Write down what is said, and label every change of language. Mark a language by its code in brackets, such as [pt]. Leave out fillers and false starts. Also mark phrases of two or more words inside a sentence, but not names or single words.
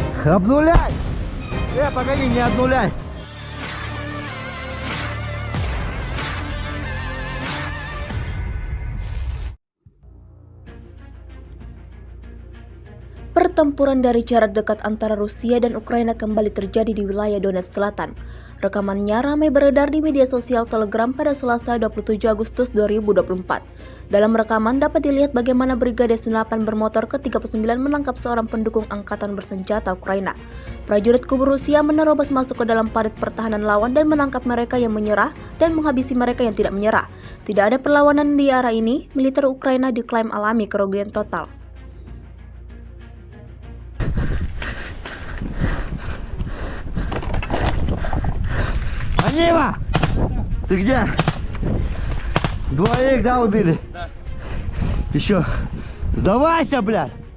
[ru] Обнуляй! Погоди, не обнуляй! [id] Pertempuran dari jarak dekat antara Rusia dan Ukraina kembali terjadi di wilayah Donetsk Selatan. Rekamannya ramai beredar di media sosial Telegram pada Selasa 27 Agustus 2024. Dalam rekaman dapat dilihat bagaimana Brigade 98 bermotor ke-39 menangkap seorang pendukung angkatan bersenjata Ukraina. Prajurit kubu Rusia menerobos masuk ke dalam parit pertahanan lawan dan menangkap mereka yang menyerah dan menghabisi mereka yang tidak menyerah. Tidak ada perlawanan di arah ini, militer Ukraina diklaim alami kerugian total. [ru] Анима! Ты где? Двоих, да, убили? Да. Еще. Сдавайся, блядь!